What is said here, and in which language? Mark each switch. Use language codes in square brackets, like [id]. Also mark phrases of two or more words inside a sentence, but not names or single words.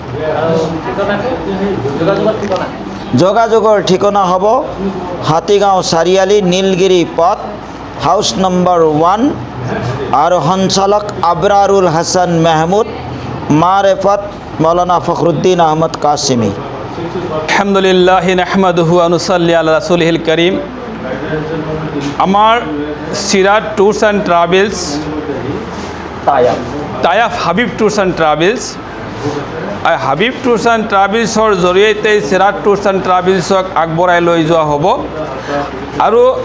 [as] যোগাযোগৰ ঠিকনা হ'ব হাতীগাঁও চাৰিআলি নীলগিৰি পথ হাউচ নম্বৰ 1 আৰু সঞ্চালক আব্ৰাৰুল হাছান মাহমুদ মাৰেফত মৌলানা ফখৰুদ্দিন আহমদ কাছিমি [ar] الحمد لله نحمده ونصلي على رسوله الكريم [as] আমাৰ চিৰাজ টুৰছ এণ্ড ট্ৰেভেলছ টাইপ হাবিব টুৰছ এণ্ড ট্ৰেভেলছ হাবিব টুৰছ এণ্ড ট্ৰেভেলছৰ জৰিয়তে চিৰাজ টুৰছ এণ্ড ট্ৰেভেলছক আগবঢ়াই লৈ যোৱা হ'ব আৰু